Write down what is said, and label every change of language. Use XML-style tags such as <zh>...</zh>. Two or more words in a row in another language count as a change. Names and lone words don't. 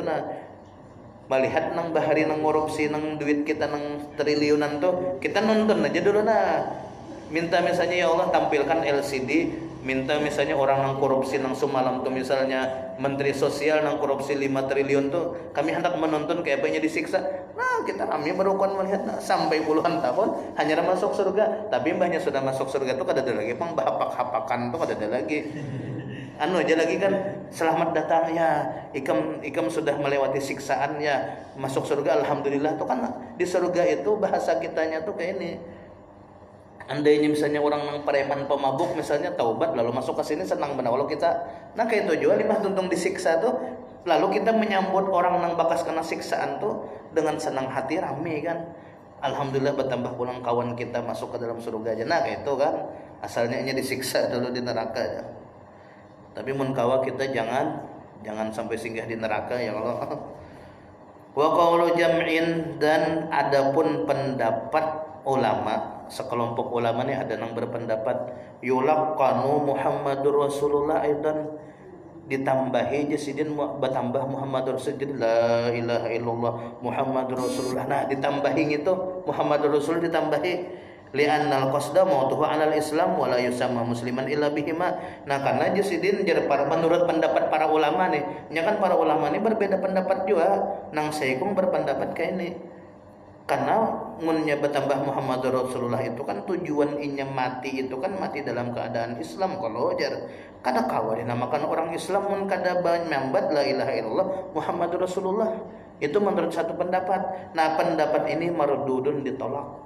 <id>Nah, melihat nang bahari nang korupsi nang duit kita nang triliunan tuh, kita nonton aja dulu minta misalnya ya Allah tampilkan LCD, minta misalnya orang nang korupsi nang semalam tuh misalnya menteri sosial nang korupsi 5 triliun tuh, kami hendak menonton kayak apanya disiksa. Nah, kita kami barukan melihat sampai puluhan tahun hanya masuk surga, tapi mbahnya sudah masuk surga tuh kada ada lagi hapak-hapakan tuh kada ada lagi. Aja lagi kan selamat datang ya, ikam sudah melewati siksaan ya, masuk surga alhamdulillah tuh kan. Di surga itu bahasa kitanya tuh kayak ini, Andainya misalnya orang yang preman pemabuk misalnya taubat lalu masuk ke sini senang benar kalau kita nah kayak itu juga limah tuntung disiksa tuh lalu kita menyambut orang yang bakas kena siksaan tuh dengan senang hati rame kan. Alhamdulillah bertambah pulang kawan kita masuk ke dalam surga aja nah kayak itu kan asalnya hanya disiksa dulu di neraka ya. Tapi mun kawa kita jangan sampai singgah di neraka ya Allah.</id> <ar>وقول جمع</ar> <id>dan adapun pendapat ulama sekelompok ulama ni ada yang berpendapat</id> <ar>يلقن محمد رسول الله أيضا</ar> <id>ditambahi jasidin bertambah</id> <ar>محمد رسول الله لا إله إلا الله محمد رسول الله</ar> <id>nah ditambahi itu</id> <ar>محمد رسول ditambahi لأن القصد موته على الإسلام ولا يسمى مسلما إلا بهما</ar> <id>nah karena jasidin jadi para menurut pendapat para ulama nih nya kan para ulama ini berbeda pendapat juga nang saikung berpendapat kayak ini karena munnya bertambah Muhammadur Rasulullah itu kan tujuan inya mati itu kan mati dalam keadaan Islam kalau jar kada kawa dinamakan orang Islam mun kada menyambat</id> <ar>لا إله إلا الله محمد رسول الله</ar> <id>itu menurut satu pendapat nah pendapat ini mardudun ditolak</id>